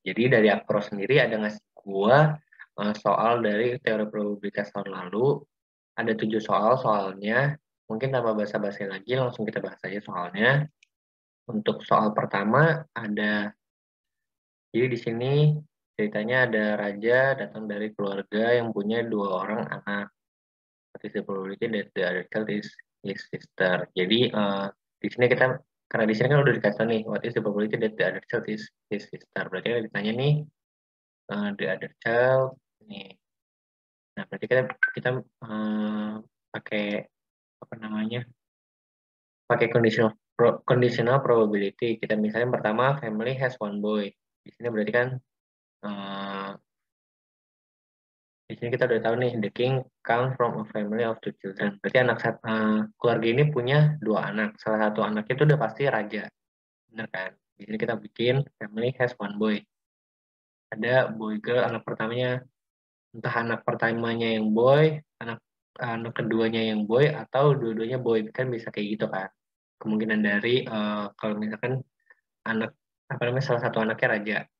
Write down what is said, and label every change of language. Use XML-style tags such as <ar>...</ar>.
<id>Jadi dari Akpro sendiri ada ngasih gua soal dari teori probabilitas tahun lalu. Ada 7 soal soalnya. Mungkin tanpa basa-basi lagi, langsung kita bahas aja soalnya. Untuk soal pertama ada, jadi di sini ceritanya ada raja datang dari keluarga yang punya 2 orang anak.</id> <en>What is the probability that the other child is his sister?</en> <id>Jadi di sini kita, karena di sini kan udah dikasih tahu nih,</id> <en>what is the probability that the other child is his sister?</en> <id>Berarti kan ditanya nih,</id> <en>the other child</en> <id>nih. Nah, berarti kita kita pakai apa namanya? Pakai conditional probability. Kita misalnya pertama</id> <en>family has one boy.</en> <id>Di sini berarti kan eh, di sini kita udah tahu nih,</id> <en>the king come from a family of 2 children.</en> <id>Berarti keluarga ini punya 2 anak. Salah satu anak itu udah pasti raja, bener kan? Di sini kita bikin</id> <en>family has one boy.</en> <id>Ada boy girl, anak pertamanya, entah anak pertamanya yang boy, anak anak keduanya yang boy, atau dua-duanya boy, kan bisa kayak gitu kan? Kemungkinan dari kalau misalkan anak apa namanya salah satu anaknya raja.</id>